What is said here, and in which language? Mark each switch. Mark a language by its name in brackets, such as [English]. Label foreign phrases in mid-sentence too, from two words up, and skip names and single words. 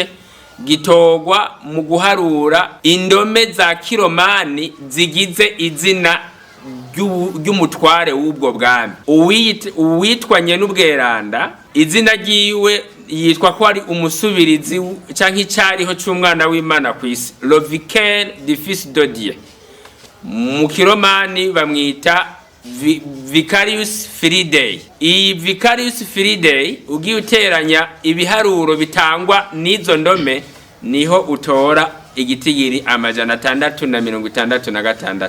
[Rundi] Gitogwa mu guharura indome za kiromani zigize izina ry'umutware w'ubwo bwami. Uwitwanye n'ubweranda, izina ryiwe yitwa ko ari umusubirizi canke icyariho cy'umwana w'Imana ku isi, [French] le vicaire du fils de Dieu. [Rundi] Mu kiromani bamwita Vicarius Fidei. Iyi Vicarius Fidei ugiye uteranya ibiharuro bitangwa n'izo ndome, niho utora igitigiri 666.